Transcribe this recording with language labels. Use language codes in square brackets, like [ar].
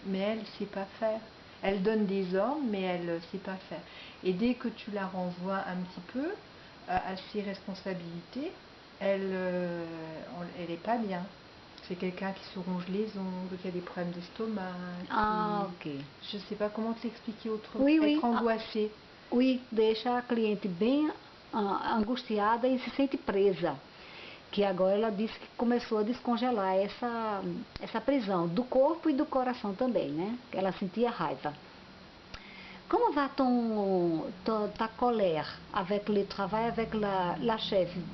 [fr] Mais elle sait pas faire. Elle donne des ordres, mais elle sait pas faire. Et dès que tu la renvoies un petit peu à ses responsabilités, elle est pas bien. C'est quelqu'un qui se ronge les ongles, qui a des problèmes d'estomac. Ah, ok. Je sais pas comment te l'expliquer autrement. Oui, Être oui. angoissée. [pt] Oui, deixa a cliente bem angustiada e se sente presa. Que agora ela disse que começou a descongelar essa prisão do corpo e do coração também, né? Ela sentia raiva. [fr] Comment va ta colère avec le travail avec la chef?